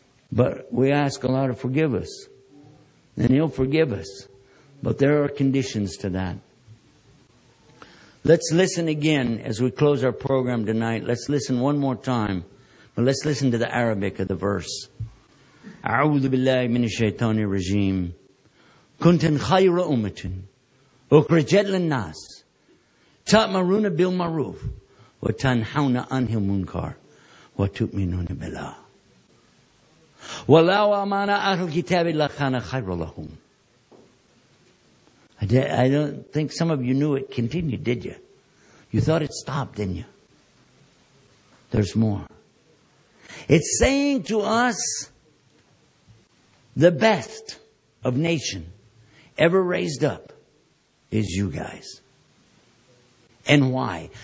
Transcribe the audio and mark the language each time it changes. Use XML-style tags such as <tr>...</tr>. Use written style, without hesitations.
<en>But we ask Allah to forgive us. And He'll forgive us. But there are conditions to that. Let's listen again as we close our program tonight. Let's listen one more time. But let's listen to the Arabic of the verse.</en> <ar>أعوذ بالله من الشيطان الرجيم كنتم خير أمة أخرجت للناس تأمرون بالمعروف وتنهون عن المنكر وتؤمنون بالله ولو آمن أهل الكتاب لكان خيرا لهم.</ar> <en>I don't think some of you knew it continued, did you? You thought it stopped, didn't you? There's more. It's saying to us, the best of nation ever raised up is you guys. And why?</en>